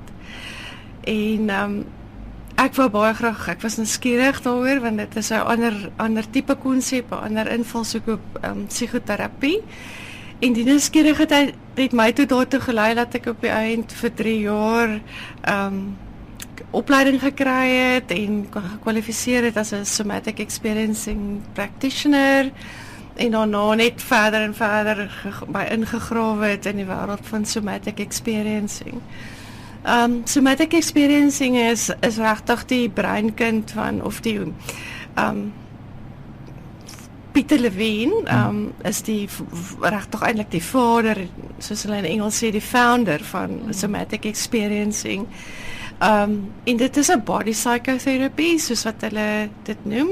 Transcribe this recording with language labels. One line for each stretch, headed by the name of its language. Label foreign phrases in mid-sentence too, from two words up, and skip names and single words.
Afrikaans: En ek wou baie graag, ek was nuuskierig daaroor want dit is 'n ander tipe konsep, 'n ander invalshoek op psigoterapie. En die nuuskierigheid het my toe daartoe gelei dat ek op die eind vir 3 jaar opleiding gekry het en gekwalifiseer het as 'n
English: somatic experiencing practitioner.
Afrikaans: en daarna net verder en verder by ingegrawe het in die wêreld van
English: somatic experiencing. Somatic experiencing
Afrikaans: is regtig die breinkind van, of die Pieter Levine is die regtig eintlik die vader, soos hulle in Engels sê, die founder van
English: somatic experiencing.
Afrikaans: En dit is 'n
English: body psychotherapy,
Afrikaans: soos wat hulle dit noem.